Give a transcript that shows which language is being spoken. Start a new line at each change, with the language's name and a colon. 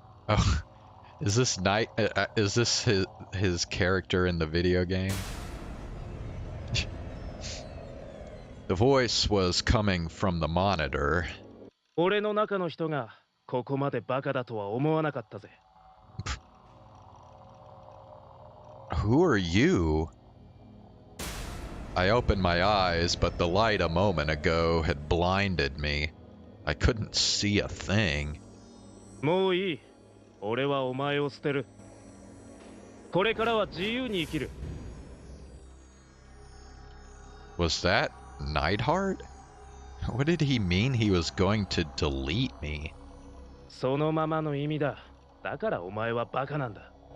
English: Oh, is this night? Is this his character in the video game? The voice was coming from the monitor.
Japanese: 俺の中の人がここまでバカだとは思わなかったぜ。
English: Who are you? I opened my eyes, but the light a moment ago had blinded me. I couldn't see a thing.
Japanese: もういい。俺はお前を捨てる。これからは自由に生きる。
English: Was that Neidhart? What did he mean he was going to delete me?
Japanese: そのままの意味だ。だからお前はバカなんだ。